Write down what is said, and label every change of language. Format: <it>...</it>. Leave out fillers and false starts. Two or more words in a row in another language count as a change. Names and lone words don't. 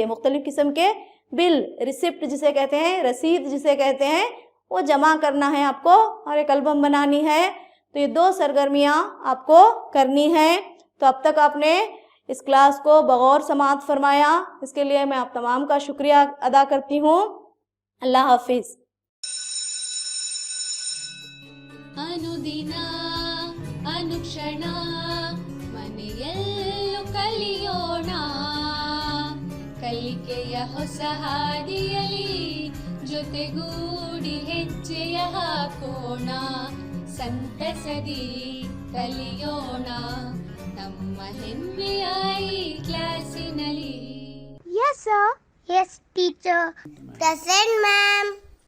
<ur>مختلف قسم کے بل، رسیپٹ جسے کہتے ہیں، رسید جسے کہتے ہیں، وہ جمع کرنا ہے آپ کو اور ایک البم بنانی ہے. تو یہ 2 سرگرمیاں آپ کو کرنی ہیں. تو اب تک آپ نے اس کلاس کو بغور سماعت فرمایا، اس کے لیے میں آپ تمام کا شکریہ ادا کرتی ہوں. اللہ حافظ.</ur> <kn>ಅನುದಿನ ಅನುಕ್ಷಣ ಮನೆಯಲ್ಲೂ ಕಲಿಯೋಣ, ಕಲಿಕೆಯ ಹೊಸ ಹಾದಿಯಲಿ ಜೊತೆಗೂಡಿ ಹೆಜ್ಜೆಯ ಹಾಕೋಣ, ಸಂತಸದಿ ಕಲಿಯೋಣ ನಮ್ಮ ಹೆಮ್ಮೆಯ ಈ ಕ್ಲಾಸಿನಲ್ಲಿ.</kn> <en>Yes, sir. Yes, teacher. Present, ma'am.</en>